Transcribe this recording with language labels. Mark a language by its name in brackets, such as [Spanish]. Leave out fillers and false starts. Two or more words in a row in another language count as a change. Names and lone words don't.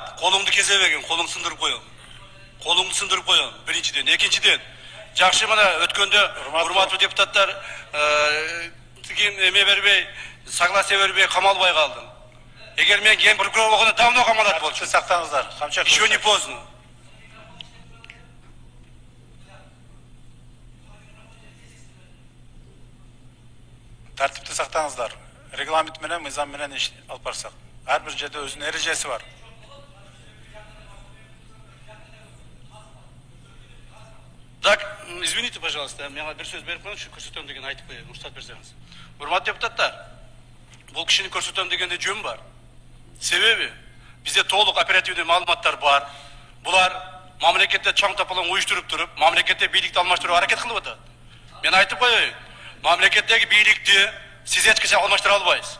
[Kyrgyz] Колуңду кезебегин, колуң сындырып коем. Колуңду сындырып коем. Биринчиден, экинчиден. Жакшы, мына өткөндө урматтуу депутаттар тигин эме бербей, согласие бербей камалбай калдым. Эгер мен ген прокурор болгондо давно камалат болчу. Сактаңыздар. [Russian] Еще не поздно. [Kyrgyz] Тартипти сактаңыздар. Регламент менен, мыйзам менен иш алып барсак. Ар бир жерде өзүнүн эрежеси бар. [Russian] Так, извините, пожалуйста, [Kyrgyz] мага бир сөз берип коюңузчу, көрсөтөм деген айтып коеюн, уруксат берсеңиз. Урматтуу депутаттар, бул кишини көрсөтөм дегенде жөн бар. Себеби бизде толук оперативдүү маалыматтар бар. Булар мамлекетте чоң тополоң уюштуруп туруп, мамлекетте бийликти алмаштырууга аракет кылып атат. Мен айтып коеюн, мамлекеттеги бийликти сиз эч качан алмаштыра албайсыз.